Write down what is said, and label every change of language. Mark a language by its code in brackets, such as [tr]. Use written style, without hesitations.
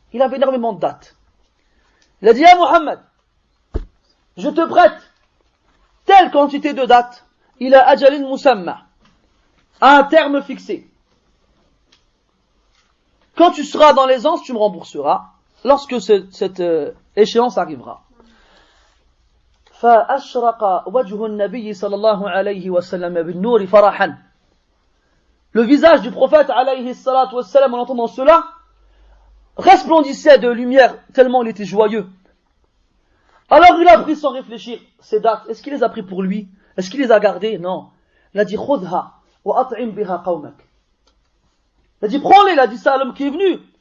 [fr] Il avait énormément de dattes. Il a dit, ah Muhammad, je te prête telle quantité de dattes, il a [ar] ajalin musamma, [fr] à un terme fixé. Quand tu seras dans l'aisance, tu me rembourseras, lorsque cette échéance arrivera. [ar] فأشرق وجه النبي صلى الله عليه وسلم بالنور فرحا. [fr] Le visage du prophète alayhi salatu wassalam, en entendant cela, resplendissait de lumière tellement il était joyeux. Alors il a pris sans réfléchir ces dates. Est-ce qu'il les a pris pour lui? Est-ce qu'il les a gardées? Non. Il a dit [ar] khudha wa at'im biha qawmak. [fr] Il a dit prends-les, il a dit ça à l'homme qui est venu.